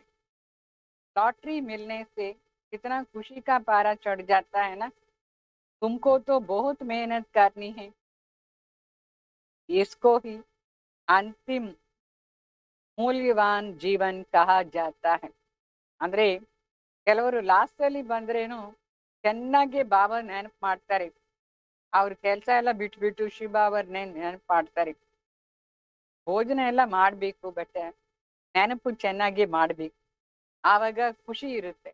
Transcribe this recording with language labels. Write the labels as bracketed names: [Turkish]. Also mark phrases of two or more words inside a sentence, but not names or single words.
[Hindi] लॉटरी मिलने से कितना खुशी का पारा चढ़ जाता है ना. तुमको तो बहुत मेहनत करनी है. इसको ही अंतिम मूल्यवान जीवन कहा जाता है. [Kannada] ಅಂದ್ರೆ ಕೆಲವರು ಲಾಸ್ಟ್ ಅಲ್ಲಿ ಬಂದ್ರೇನು ಚೆನ್ನಾಗಿ ಬಾಬಾ ನೆನಪು ಮಾಡ್ತಾರೆ, ಅವ್ರ ಕೆಲಸ ಎಲ್ಲ ಬಿಟ್ಬಿಟ್ಟು ಶಿವಬಾಬರ್ನೇ ನೆನಪು ಮಾಡ್ತಾರೆ. ಭೋಜನ ಎಲ್ಲ ಮಾಡ್ಬೇಕು, ಬಟ್ ನೆನಪು ಚೆನ್ನಾಗಿ ಮಾಡ್ಬೇಕು, ಆವಾಗ ಖುಷಿ ಇರುತ್ತೆ.